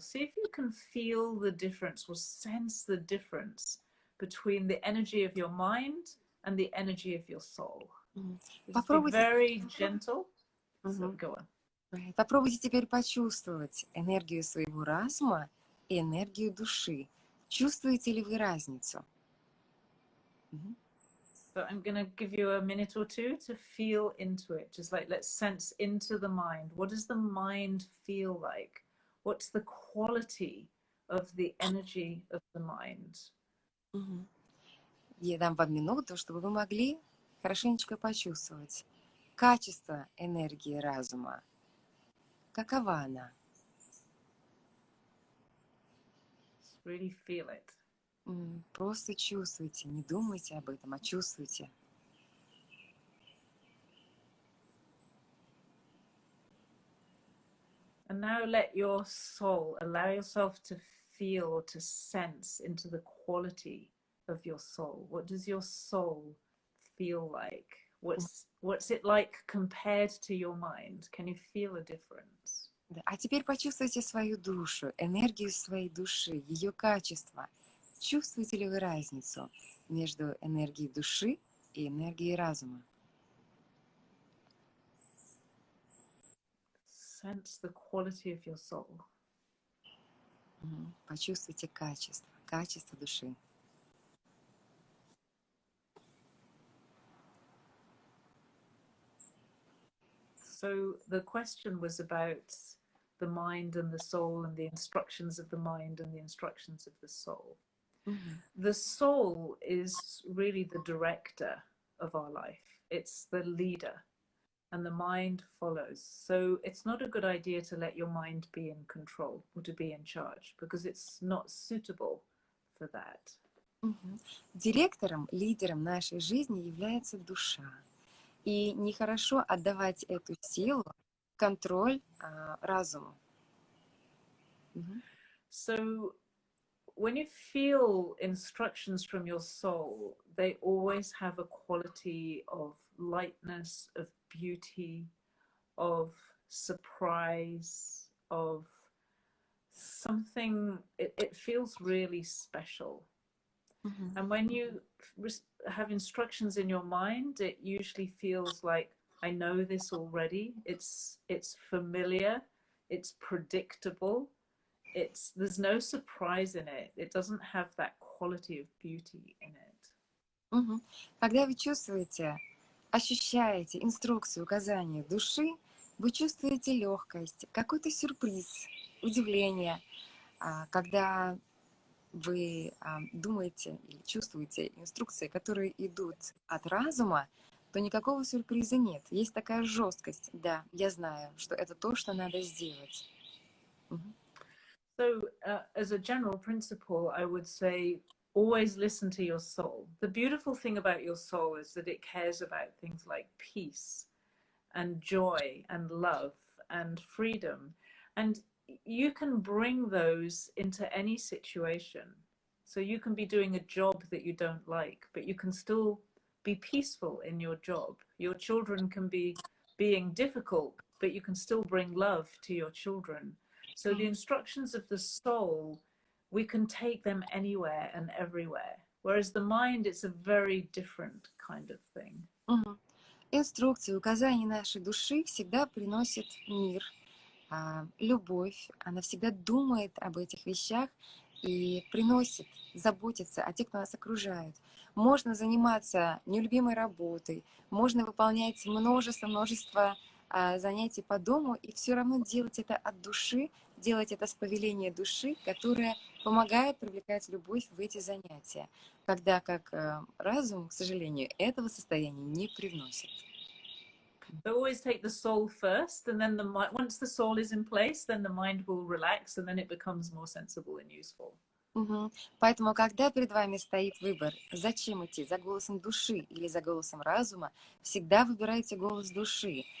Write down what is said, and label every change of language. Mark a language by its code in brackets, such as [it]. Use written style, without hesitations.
[en] See if you can feel the difference or sense the difference between the energy of your mind and the energy of your soul. Just be [ru] Попробуйте, [en] very gentle. So go on. [ru] попробуйте теперь почувствовать энергию своего разума и энергию души. Чувствуете ли вы разницу? [en] So I'm going to give you a minute or two to feel into it. Just like, let's sense into the mind. What does the mind feel like? What's the quality of the energy of the mind? [ru] Я дам вам минуту, чтобы вы могли хорошенечко почувствовать качество энергии разума. Какова она? [en] Just really feel it. [ru] Просто чувствуйте, не думайте об этом, а чувствуйте. [en] And now let your soul, allow yourself to feel or to sense into the quality of your soul. What does your soul feel like? What's it like compared to your mind? Can you feel a difference? [ru] А теперь почувствуйте свою душу, энергию своей души, ее качество. Чувствуете ли вы разницу между энергией души и энергией разума? [en] Sense the quality of your soul. [ru] Почувствуйте качество души. [en] So the question was about the mind and the soul and the instructions of the mind and the instructions of the soul. The soul is really the director of our life. It's the leader, and the mind follows. So it's not a good idea to let your mind be in control or to be in charge, because it's not suitable for that. [ru] Директором, лидером нашей жизни является душа. И нехорошо отдавать эту силу, контроль разуму. [en] So when you feel instructions from your soul, they always have a quality of lightness, of beauty, of surprise, of something. It feels really special. And when you have instructions in your mind, it usually feels like, I know this already. It's familiar. It's predictable. There's no surprise in it. It doesn't have that quality of beauty in it. [ru] Когда вы чувствуете, ощущаете инструкцию, указания души, вы чувствуете легкость, какой-то сюрприз, удивление. Когда вы думаете или чувствуете инструкции, которые идут от разума, то никакого сюрприза нет. Есть такая жесткость. Да, я знаю, что это то, что надо сделать. [en] So, as a general principle, I would say always listen to your soul. The beautiful thing about your soul is that it cares about things like peace and joy and love and freedom. And you can bring those into any situation. So you can be doing a job that you don't like, but you can still be peaceful in your job. Your children can be being difficult, but you can still bring love to your children. So the instructions of the soul, we can take them anywhere and everywhere. Whereas the mind, it's a very different kind of thing. [ru] Инструкции, указания нашей души всегда приносят мир, любовь. Она всегда думает об этих вещах и приносит, заботится о тех, кто нас окружает. Можно заниматься нелюбимой работой, можно выполнять множество занятий по дому и все равно делать это от души, делать это с повеления души, которая помогает привлекать любовь в эти занятия, когда как разум, к сожалению, этого состояния не привносит. [en] They always take the soul first, and then once the soul is in place, then the mind will relax, and then it becomes more sensible and useful. [ru] Поэтому, когда перед вами стоит выбор, зачем идти, за голосом души или за голосом разума, всегда выбирайте голос души.